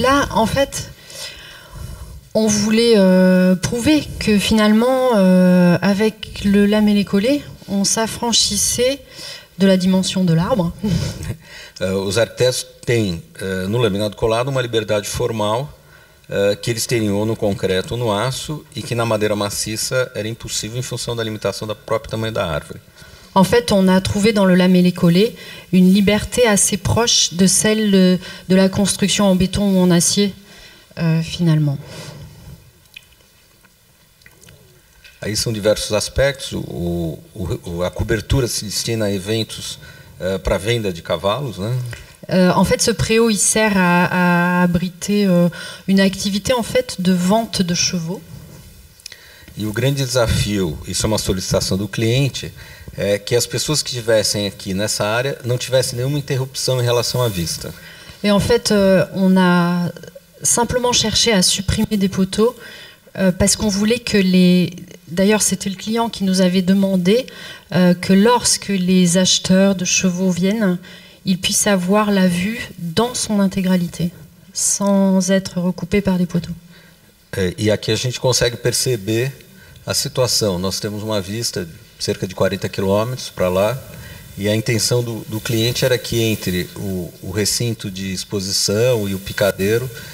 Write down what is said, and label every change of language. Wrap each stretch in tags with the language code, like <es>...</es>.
<fr>Là, en fait, on voulait prouver que finalement, avec le lamellé collé, on s'affranchissait de la dimension de l'arbre.</fr> <pt>Os arquitetos têm, no laminado colado, uma liberdade formal que eles teriam ou no concreto ou no aço, e que na madeira maciça era impossível em função da limitação do próprio tamanho da árvore.</pt> <fr>En fait, on a trouvé dans le lamellé collé une liberté assez proche de celle de la construction en béton ou en acier, finalement.</fr> <pt>Aí são diversos aspectos. A cobertura se destina a eventos para venda de cavalos, né?</pt> <fr>En fait, ce préau il sert à abriter une activité en fait de vente de chevaux.</fr> <pt>E o grande desafio, isso é uma solicitação do cliente, é que as pessoas que estivessem aqui nessa área não tivessem nenhuma interrupção em relação à vista.</pt> <fr>Et en fait, on a simplement cherché à supprimer des poteaux parce qu'on voulait que D'ailleurs, c'était le client qui nous avait demandé que lorsque les acheteurs de chevaux viennent, ils puissent avoir la vue dans son intégralité, sans être recoupés par des poteaux.</fr> <pt>E aqui a gente consegue perceber a situação. Nós temos uma vista de cerca de 40 quilômetros para lá, e a intenção do cliente era que entre o recinto de exposição e o picadeiro</pt>